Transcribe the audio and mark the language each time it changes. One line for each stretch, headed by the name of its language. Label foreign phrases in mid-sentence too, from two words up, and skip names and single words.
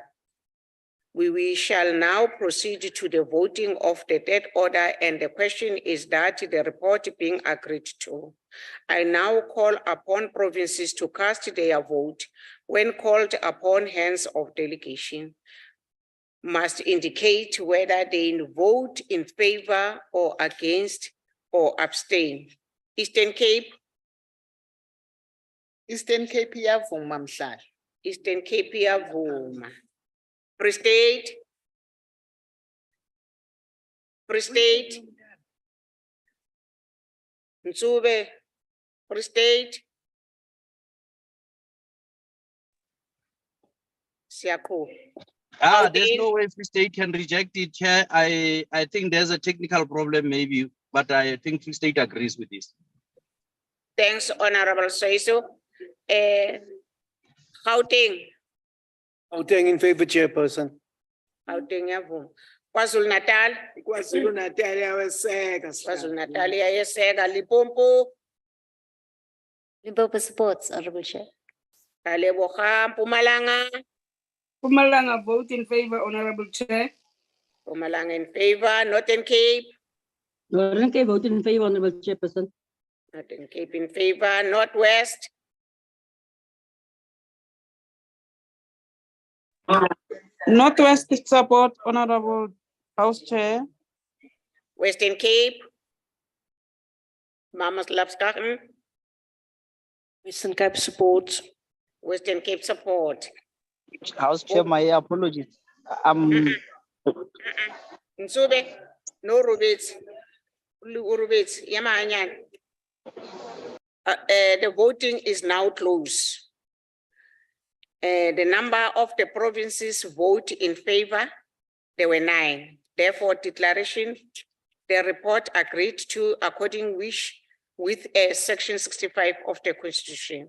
English: We shall now proceed to the voting of the third order, and the question is that the report being agreed to. I now call upon provinces to cast their vote. When called upon, hands of delegation must indicate whether they vote in favor or against or abstain. Eastern Cape.
Xhosa: Eastern Cape iyavuma mhlali. Eastern Cape iyavuma.
English: Free State. Free State. Nsube. Free State.
Zulu: Siyakhula.
English: There's no way Free State can reject it, Chair. I think there's a technical problem maybe, but I think Free State agrees with this. Thanks, Honorable Soiso. Gauteng. Gauteng in favor, Chairperson.
Zulu: Gauteng iyavuma. KwaZulu Natal. KwaZulu Natal iyaweseka. KwaZulu Natal iyayeseka.
English: Limpopo. Limpopo supports, Honorable Chair.
Northern Sotho: Aleboga. Mpumalanga.
English: Mpumalanga vote in favor, Honorable Chair. Mpumalanga in favor. Northern Cape. Northern Cape vote in favor, Honorable Chairperson. Northern Cape in favor. Northwest. Northwest support, Honorable House Chair. Western Cape. Mama Slapskachen. Western Cape support. Western Cape support. House Chair, my apologies. Nsube. No Rubits. Rubits. Yamanyan. The voting is now closed. The number of the provinces vote in favor, there were 9. Therefore, declaration, the report agreed to according wish with section 65 of the Constitution.